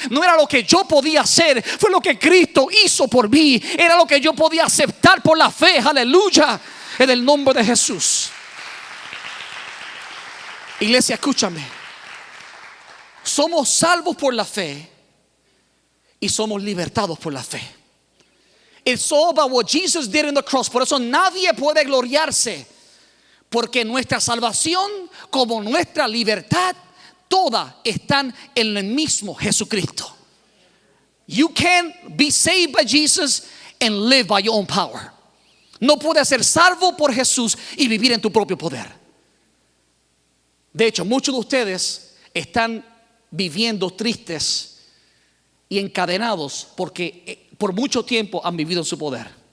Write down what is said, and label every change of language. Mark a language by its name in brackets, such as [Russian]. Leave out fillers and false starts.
[Spanish] No era lo que yo podía hacer, fue lo que Cristo hizo por mí. Era lo que yo podía aceptar por la fe, aleluya, en el nombre de Jesús. Iglesia, escúchame. Somos salvos por la fe y somos libertados por la fe. [English] It's all about what Jesus did on the cross. [Spanish] Por eso nadie puede gloriarse, porque nuestra salvación como nuestra libertad, todas están en el mismo Jesucristo. [English] You can't be saved by Jesus and live by your own power. [Spanish] No puedes ser salvo por Jesús y vivir en tu propio poder. De hecho, muchos de ustedes están viviendo tristes y encadenados porque por mucho tiempo han vivido en su poder.